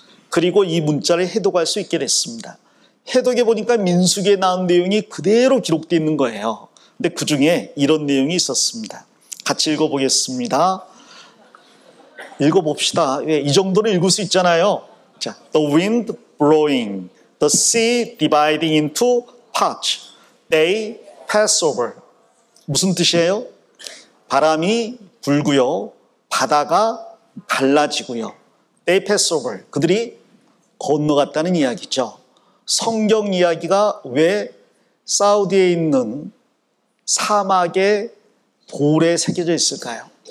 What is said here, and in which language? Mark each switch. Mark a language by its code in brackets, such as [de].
[ko] 그리고 이 문자를 해독할 수 있게 됐습니다. 해독해 보니까 민수기에 나온 내용이 그대로 기록되어 있는 거예요. 근데 그 중에 이런 내용이 있었습니다. 같이 읽어보겠습니다. 읽어봅시다. 이 정도는 읽을 수 있잖아요. [en] 자, the wind blowing, the sea dividing into parts, they pass over. [ko] 무슨 뜻이에요? 바람이 불고요, 바다가 갈라지고요. [en] They pass over. [ko] 그들이 건너갔다는 이야기죠. 성경 이야기가 왜 사우디에 있는 사막에 돌에 새겨져 있을까요?